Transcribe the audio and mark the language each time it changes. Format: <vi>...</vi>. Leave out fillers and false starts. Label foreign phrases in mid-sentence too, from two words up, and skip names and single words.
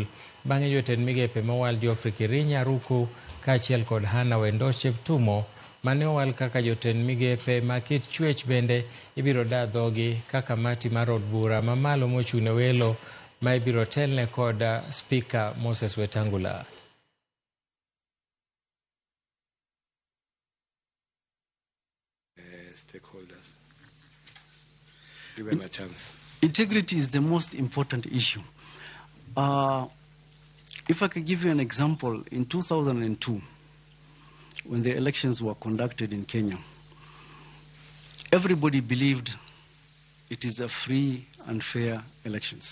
<luo>Bang'e jotend migepe mowal Geoffrey Kirinya Ruku kaachiel kod Hana Wendo Cheptumo mane owal kaka jotend migepe ma kit chwech bende ibiro da dhogi kaka kamati mar od bura mamalo mochung'ne welo ma ibiro telne kod Spika Moses Wetangula.</luo> <en>Stakeholders given a chance. Integrity is the most important issue. If I could give you an example, in 2002, when the elections were conducted in Kenya, everybody believed it is a free and fair elections.</en>